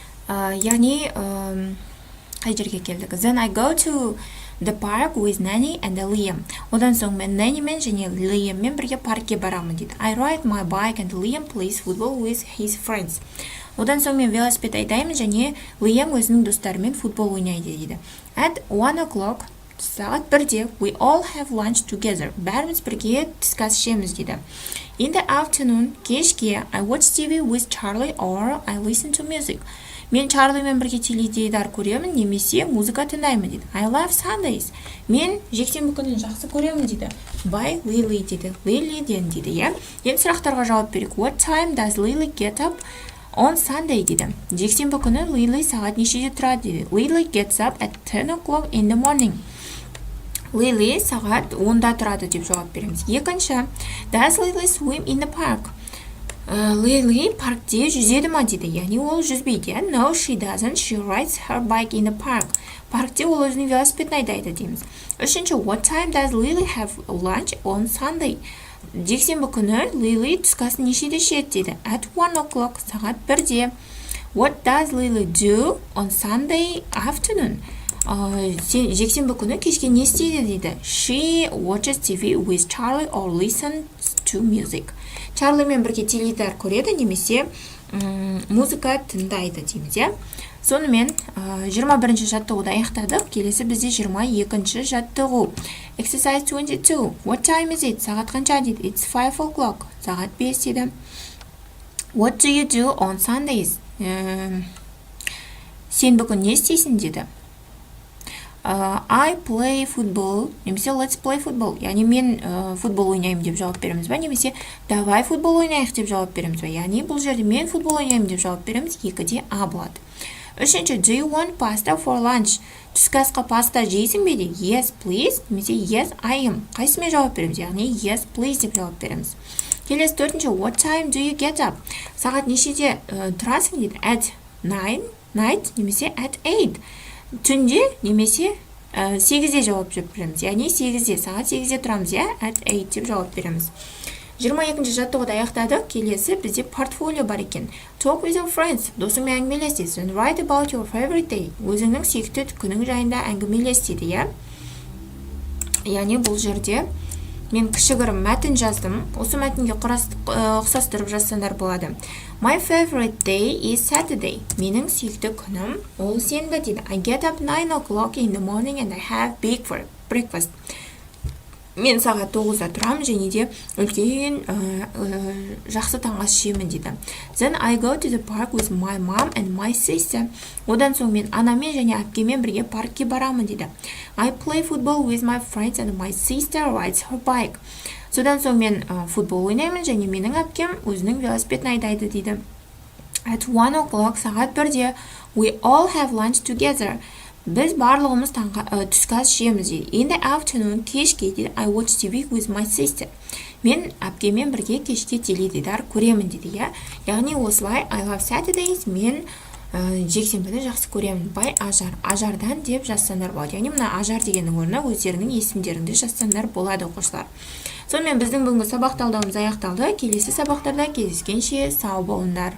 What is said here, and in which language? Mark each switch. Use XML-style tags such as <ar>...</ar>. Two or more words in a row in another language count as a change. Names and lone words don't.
<kk>яғни қай жерге келдік?</kk> <en>Then I go to the park with Nanny and Liam.</en> <kk>Одан соң мен Nannyмен және Liamмен бірге паркке барамын дейді.</kk> <en>I ride my bike and Liam plays football with his friends.</en> <kk>Одан соң мен велосипед айдаймын және Liam өзінің достарымен футбол ойнайды дейді.</kk> <en>At 1 o'clock,</en> <kk>сағат 1-де,</kk> <en>we all have lunch together.</en> <kk>Бәріміз бірге түскі ас ішеміз дейді.</kk> <en>In the afternoon, кешке, I watch TV with Charlie or I listen to music.</en> <kk>Мен Чарлимен бірге теледидар көремін, немесе музыка тыңдаймын дейді.</kk> <en>I love Sundays.</en> <kk>Мен жексенбі күнін жақсы көремін дейді. By Lily дейді. Lilyден дейді, иә. Енді сұрақтарға жауап берейік.</kk> <en>What time does Lily get up on Sunday дейді.</en> <kk>Жексенбі күні Lily сағат нешеде тұрады дейді.</kk> <en>Lily gets up at 10 o'clock in the morning.</en> <kk>Lily сағат 10-да тұрады деп жауап береміз. Екінші,</kk> <en>does Lily swim in the park?</en> <kk>Lily паркте жүзеді ма дейді, яғни ол жүзбейді.</kk> <en>No, she doesn't. She rides her bike in the park.</en> <kk>Паркте ол өзінің велосипедін айдайды дейміз. Үшінші,</kk> <en>what time does Lily have lunch on Sunday?</en> <kk>Жексенбі күні Lily түскі асын нешеде ішеді дейді.</kk> <en>At 1 o'clock,</en> <kk>сағат 1-де.</kk> <en>What does Lily do on Sunday afternoon?</en> <kk>Жексенбі күні кешке не істейді дейді.</kk> <en>She watches TV with Charlie or listens to music.</en> <kk>Чарлимен бірге теледидар көреді, немесе музыка тыңдайды дейміз, иә. Сонымен 21-ші жаттығуды аяқтадық. Келесі бізде 22-ші жаттығу.</kk> <en>Exercise 22. What time is it?</en> <kk>Сағат қанша дейді.</kk> <en>It's 5 o'clock.</en> <kk>Сағат 5 дейді.</kk> <en>What do you do on Sundays?</en> <kk>Сен бүгін не істейсің дейді.</kk> <en>I play football, немесе let's play football.</en> <kk>Яғни мен футбол ойнаймын деп жауап береміз ба, немесе давай футбол ойнайық деп жауап береміз ба. Яғни бұл жерде мен футбол ойнаймын деп жауап береміз, екіде А болады. Үшінші,</kk> <en>do you want pasta for lunch?</en> <kk>Түскі асқа паста жейсің бе дейді.</kk> <en>Yes, please, немесе yes, I am.</en> <kk>Қайсымен жауап береміз? Яғни</kk> <en>yes, please</en> <kk>деп жауап береміз. Келесі төртінші,</kk> <en>what time do you get up?</en> <kk>Сағат нешеде тұрасың дейді.</kk> <en>At 9, night, немесе at 8.</en> <kk>Түнде немесе 8-де жауап береміз. Яғни 8-де, сағат 8-де тұрамыз, иә?</kk> <en>At 8</en> <kk>деп жауап береміз. 22-ші жаттығуды аяқтадық. Келесі бізде портфолио бар екен.</kk> <en>Talk with your friends.</en> <kk>Досыңмен әңгімелес.</kk> <en>And write about your favorite day.</en> <kk>Өзіңнің сүйікті күнің жайында әңгімелес дейді, иә? Яғни бұл жерде мен кішігірім мәтін жаздым. Осы мәтінге ұқсастырып жазсаңдар болады.</kk> <en>My favorite day is Saturday.</en> <kk>Менің сүйікті күнім ол сенбі дейді.</kk> <en>I get up 9 o'clock in the morning and I have big breakfast.</en> <kk>Мен сағат 9-да тұрам және де үлкен жақсы таңғы ас ішемін дейді.</kk> <en>Then I go to the park with my mom and my sister.</en> <kk>Одан соң мен анамен және әпкемен бірге паркке барамын дейді.</kk> <en>I play football with my friends and my sister rides her bike.</en> <kk>Содан соң мен футбол ойнаймын және менің әпкем өзінің велосипедін айдайды дейді.</kk> <en>At 1 o'clock,</en> <kk>сағат 1-де,</kk> <en>we all have lunch together.</en> <kk>Біз барлығымыз түскі ас ішеміз дейді.</kk> <en>In the afternoon,</en> <kk>кешке дейді,</kk> <en>I watch TV with my sister.</en> <kk>Мен әпкемен бірге кешке теледидар көремін дейді, иә. Яғни осылай</kk> <en>I love Saturdays,</en> <kk>мен жексенбіні жақсы көремін. By ажар, ажардан деп жазсаңдар болады. Яғни мына ажар дегеннің орнына өздерінің есімдеріңді жазсаңдар болады, оқушылар. Сонымен біздің бүгінгі сабақ талдауымыз аяқталды. Келесі сабақтарда кездескенше сау болыңдар.</kk>